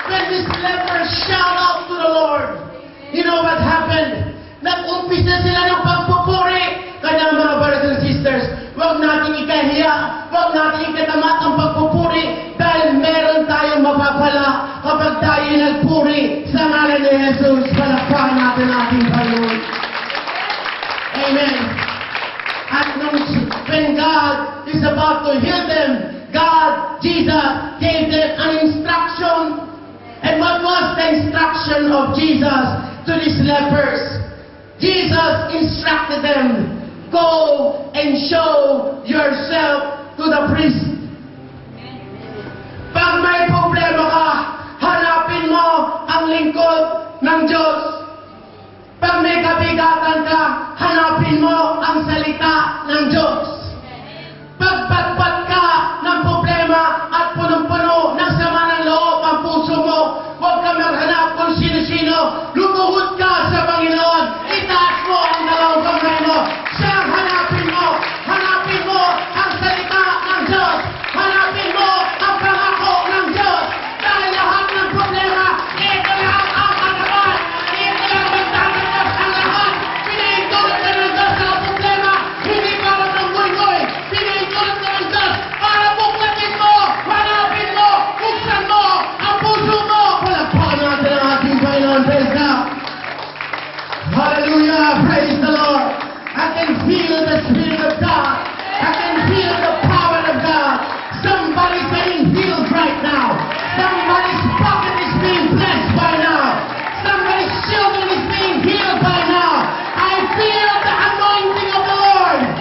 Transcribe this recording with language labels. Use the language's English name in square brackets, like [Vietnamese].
[English] this leper shout out to the Lord, you know what happened? [Filipino] Nag-umpisa sila ng pagpupuri. Kaya mga [English] brothers and sisters, [Filipino] huwag natin ikahiya, huwag natin ikatamat ang pagpupuri dahil meron tayong mapapala kapag tayo nagpuri sa ngalan ni Jesus. Palakpakan natin ating Panginoon. Amen. [English] At when God is about to heal them, Jesus gave them an instruction. And what was the instruction of Jesus to these lepers? Jesus instructed them, go and show yourself to the priest. [Filipino] Pag may problema ka, hanapin mo ang lingkod ng Diyos. Pag may kabigatan ka, hanapin mo ang salita ng Diyos. Pagpatpat ka ng problema at punong-puno ng sama ng loob ang puso mo, huwag ka maghanap kung sino-sino. Lumuhod ka sa Panginoon. Itaas mo ang dalawang kamay mo. Siyang hanapin mo. Hanapin mo ang salita ng Diyos. Hanapin mo ang pangako ng Diyos. Dahil lahat ng problema, ito lang ang katawan. Ito lang magtatanggap ang lahat. Pinahintulot ka ng Diyos sa problema. Hindi para ng goy-goy. Pinahintulot ka ng Diyos para buklatin mo. Hanapin mo. Buksan mo ang puso mo. Palakpakan natin ang ating Panginoon. [English] Praise God. Hallelujah. Praise the Lord. I can feel the Spirit of God. I can feel the power of God. Somebody's getting healed right now. Somebody's pocket is being blessed by now. Somebody's children is being healed by now. I feel the anointing of the Lord.